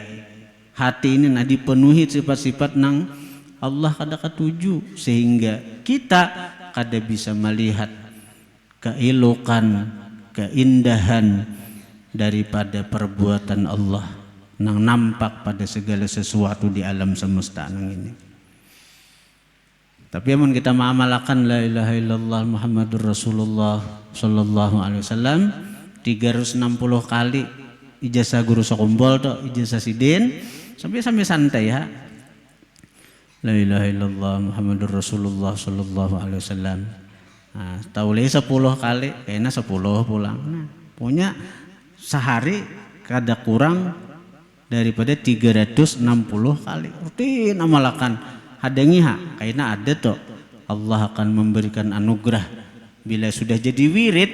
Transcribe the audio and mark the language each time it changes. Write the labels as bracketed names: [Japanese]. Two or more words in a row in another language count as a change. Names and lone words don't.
[Banjar] Hati ini nah dipenuhi sifat-sifat nang Allah kada katuju, sehingga kita kada bisa melihat keelokan, keindahan daripada perbuatan Allah nang nampak pada segala sesuatu di alam semesta nang ini. Tapi amun kita mengamalkan [Arabic] لا إله إلا الله محمد رسول الله صلى الله عليه وسلم [Banjar] 360 kali ijazah guru sakumpul to ijazah sidin sampai santai ya. [Arabic] لا إله إلا الله محمد رسول الله صلى الله عليه وسلم. [Banjar] Nah, tahu 10 kali kayaknya 10 pulang. Nah, punya sehari kada kurang daripada 360 kali rutin amalkan. Hadangi kayaknya ada toh Allah akan memberikan anugerah bila sudah jadi wirid.